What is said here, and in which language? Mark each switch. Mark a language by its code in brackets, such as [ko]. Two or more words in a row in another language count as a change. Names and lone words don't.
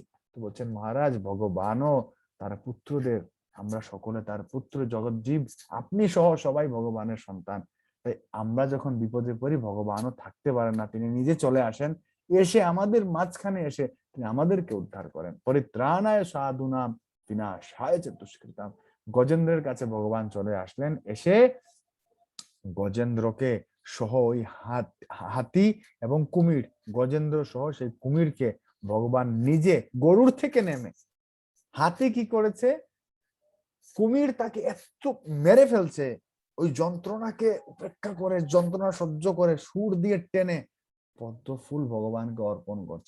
[bn] তো বলছেন মহারাজ ভগবানও তার পুত্রদের, আমরা সকলে তার পুত্র, জগৎ জীব আপনি সহ সবাই ভগবানের সন্তান। তাই আমরা যখন বিপদে পড়ি ভগবানও থাকতে পারেন না, তিনি নিজে চলে আসেন, এসে আমাদের মাঝখানে এসে তিনি আমাদেরকে উদ্ধার করেন। [sa] পরিত্রাণায় সাধুনাম বিনাশায় চ দুষ্কৃতাম। [bn] গজেন্দ্রের কাছে ভগবান চলে আসলেন, এসে গজেন্দ্রকে সহ ওই হাতি এবং কুমির, গজেন্দ্র সহ সেই কুমিরকে ভগবান নিজে গরুর থেকে নেমে, হাতি কি করেছে, কুমির তাকে এত মেরে ফেলছে, ওই যন্ত্রণাকে উপেক্ষা করে, যন্ত্রণা সহ্য করে সুর দিয়ে টেনে পদ্ম ফুল ভগবানকে অর্পণ করছে।